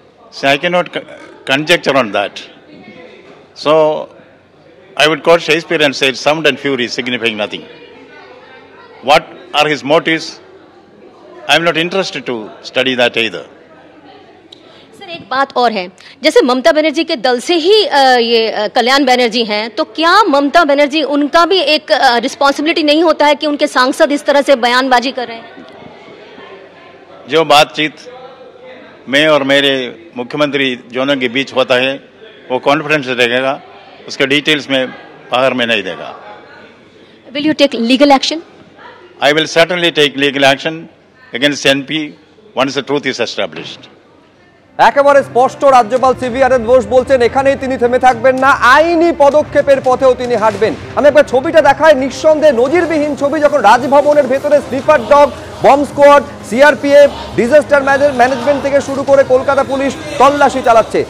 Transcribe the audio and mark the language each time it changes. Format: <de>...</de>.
<en>See, I cannot conjecture on that. So, I would quote Shakespeare and say, sound and fury signifying nothing. What are his motives? I am not interested to study that either.</en> <hi>Sir, एक बात और है, जैसे ममता बनर्जी के दल से ही ये कल्याण बनर्जी हैं, तो क्या ममता बनर्जी उनका भी एक रिस्पॉन्सिबिलिटी नहीं होता है कि उनके सांसद इस तरह से बयानबाजी कर रहे हैं? जो बातचीत मैं और मेरे मुख्यमंत्री दोनों के बीच होता है वो कॉन्फिडेंस रहेगा, उसके डिटेल्स में बाहर में नहीं देगा.</hi> <en>Will you take legal action? I will certainly take legal action against NP once the truth is established.</en> <bn>একেবারে স্পষ্ট রাজ্যপাল সিভি আনন্দ বোস বলছেন এখানেই তিনি থেমে থাকবেন না, আইনি পদক্ষেপের পথেও তিনি হাঁটবেন। আমি একবার ছবিটা দেখাই, নিঃসন্দেহে নজিরবিহীন ছবি, যখন রাজভবনের ভেতরে sleeper dog, bomb squad, CRPF, disaster management থেকে শুরু করে কলকাতা পুলিশ তল্লাশি চালাচ্ছে।</bn>